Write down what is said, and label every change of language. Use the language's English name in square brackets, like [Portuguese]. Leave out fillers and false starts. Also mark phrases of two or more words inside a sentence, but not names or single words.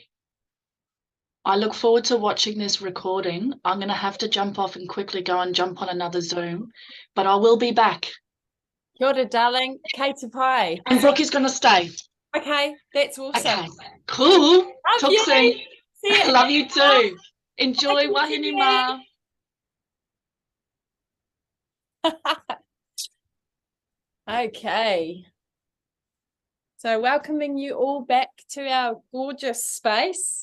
[English] I look forward to watching this recording. I'm going to have to jump off and quickly go and jump on another Zoom, but I will be back. [Māori] Kia ora, darling. Kei te pai. [English] And Brooke is going to stay. Okay, that's awesome. Okay, cool. Love Talk you. soon. See you. Love you too. Enjoy Thank you. [Māori] Wahine Ma. [English] Okay. So welcoming you all back to our gorgeous space.